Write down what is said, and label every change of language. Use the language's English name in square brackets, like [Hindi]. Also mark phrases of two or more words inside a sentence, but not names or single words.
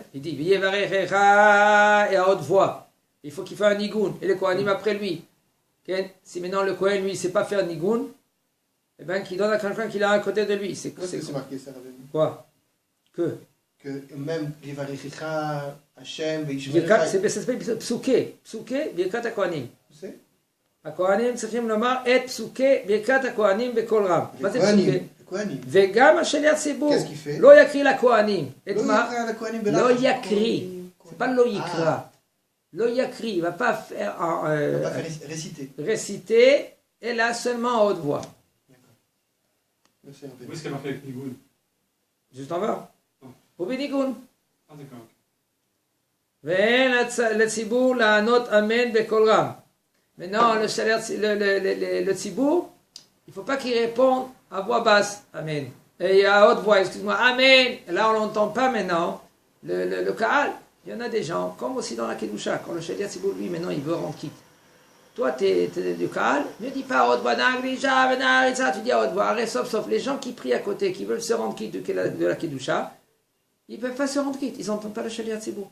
[French] Il dit Yevarechecha et à haute voix. Il faut qu'il fasse un nigoun. Et le Kohanim après lui. Si maintenant le Kohen lui ne sait pas faire nigoun, eh bien qu'il donne à quelqu'un qui l'a à côté de lui. C'est marqué ça, Rabbi. Quoi? Que [Hebrew] même יברכך השם [French] ça s'appelle psuké. Psuké, [Hebrew] ברכת הכהנים. הכהנים צריכים לומר את פסוקי ברכת הכהנים בקול רם. מה זה פסוקי? וגם השליח ציבור לא יקריא לכהנים. את מה? לא יקריא. זה pas לא יקרא. לא יקריא. [French] Il ne va pas faire réciter, אלא seulement à haute voix. Où est-ce qu'elle a fait avec Nigoun? Juste en bas. Ou בניגון. Ah d'accord. [Hebrew] ואין לציבור לענות אמן בקול רם. [French] Maintenant, le tzibour, il ne faut pas qu'il réponde à voix basse, Amen. Et à haute voix, excuse-moi, Amen. Là, on ne l'entend pas maintenant. Le Kaal, il y en a des gens, comme aussi dans la Kedusha, quand le [Hebrew] שליח ציבור, [French] lui, maintenant, il veut rendre quitte. Toi, tu es du Kaal, ne dis pas à haute voix, tu dis à haute voix, arrête, sauf les gens qui prient à côté, qui veulent se rendre quitte de la Kedusha, ils ne peuvent pas se rendre quitte, ils n'entendent pas le [Hebrew] שליח ציבור.